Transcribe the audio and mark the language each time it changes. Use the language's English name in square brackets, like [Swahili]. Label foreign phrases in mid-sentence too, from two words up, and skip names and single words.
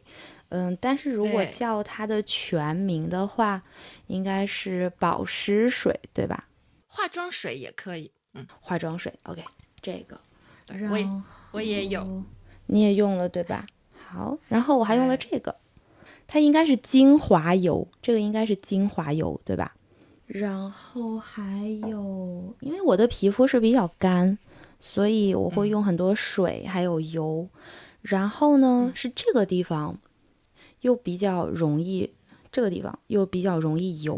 [Chinese] 但是如果叫它的全名的話，應該是保濕水，對吧？化妝水也可以。化妝水 OK， 這個我也有，你也用了对吧？好，然後我還用了這個，它應該是精華油，這個應該是精華油對吧？然後還有，因為我的皮膚是比較乾，所以我會用很多水還有油。然後呢，是這個地方又比較容易，這個地方又比較容易油。